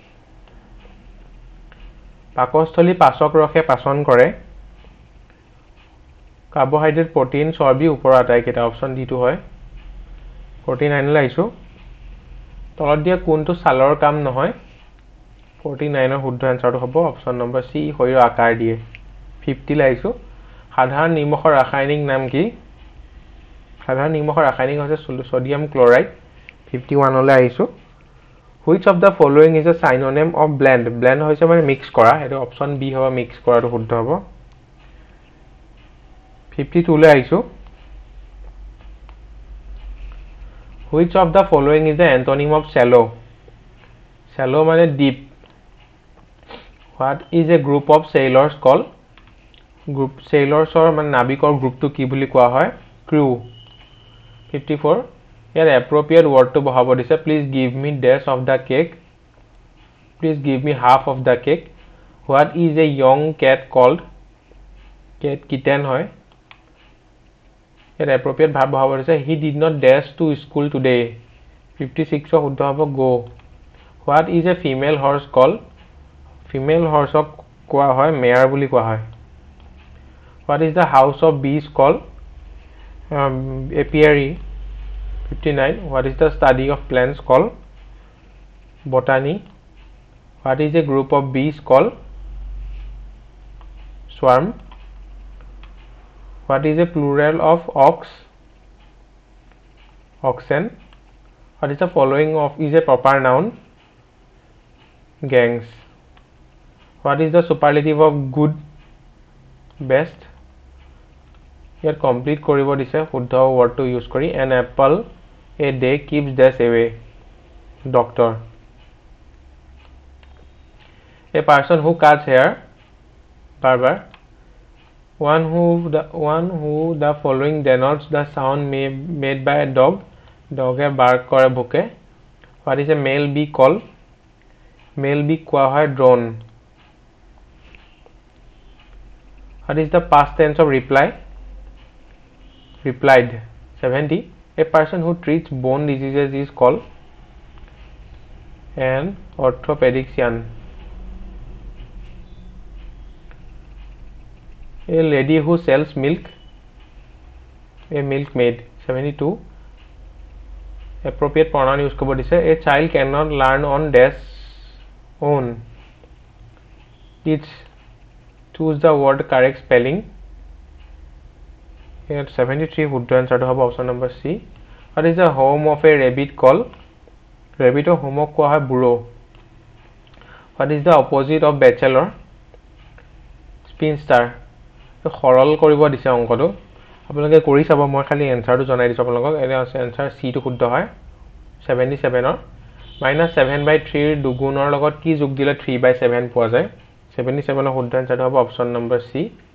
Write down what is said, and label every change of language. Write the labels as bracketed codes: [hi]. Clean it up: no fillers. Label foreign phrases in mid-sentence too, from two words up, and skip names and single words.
[as] পাকস্থলী পাচক ৰসে পাচন কৰে [en] carbohydrate protein [as] চৰ্বি ওপৰৰ আটাইকেইটা [en] option ditto [as] হয় 49 লৈ আহিছোঁ তলত দিয়া কোনটো ছালৰ কাম নহয় 49ৰ শুদ্ধ এনচাৰটো হ'ব [en] option number C [as] শৰীৰৰ আকাৰ দিয়ে 50 লৈ আহিছোঁ সাধাৰণ নিমখৰ ৰাসায়নিক নাম কি সাধাৰণ নিমখৰ ৰাসায়নিক হৈছে [en] sodium chloride [as] 51 লৈ আহিছোঁ [en] which of the following is a synonym of blend blend [as] হৈছে মানে মিক্স কৰা এটা [en] option B [as] হ'ব মিক্স কৰাটো শুদ্ধ হ'ব [en] 52 [as] লৈ আহিছোঁ [en] which of the following is the antonym of shallow shallow মানে deep what is a group of sailors called group sailors or [as] মানে নাবিকৰ গ্ৰুপটো কি বুলি কোৱা হয় [en] crew 54 here appropriate word to [as] বহাব দিছে [en] please give me dash of the cake please give me half of the cake what is a young cat called cat kitten হয় here appropriate verb [as] বহাব দিছে [en] he did not dash to school today 56 [as] শুদ্ধ হ'ব [en] go what is a female horse called female horse [as] কোৱা হয় [en] mare [as] বুলি কোৱা হয় [en] what is the house of bees called apiary 59 what is the study of plants called botany what is a group of bees called swarm what is a plural of ox oxen what is the following of is a proper noun gangs what is the superlative of good best here complete [as] কৰিব দিছে শুদ্ধ wordটো ইউজ কৰি [en] an apple a day keeps dash away doctor a person who cuts hair barber one who the following denotes the sound made by a dog dog এ bark [as] কৰে ভুকে [en] what is a male bee called male bee [as] কোৱা হয় [en] drone what is the past tense of reply replied 70 a person who treats bone diseases is called an orthopedician a lady who sells milk a milkmaid 72 appropriate pronoun use [as] কৰিব দিছে [en] a child cannot learn on dash own it's choose the word correct spelling [as] here 73 শুদ্ধ এনসাৰটো হ'ব [en] option number C what is the home of a rabbit called rabbit [as] ৰ হোমক কোৱা হয় বুঢ়ো [en] what is the opposite of bachelor spinster [as] সৰল কৰিব দিছে অংকটো আপোনালোকে কৰি চাব মই খালি এনসাৰটো জনাই দিছো আপোনালোকক এনে আছে [en] answer C [as] টো শুদ্ধ হয় 77 ৰ -7/3 ৰ দুগুণৰ লগত কি যোগ দিলে 3/7 পোৱা যায় 77 ৰ শুদ্ধ এনসাৰটো হ'ব [en] option number C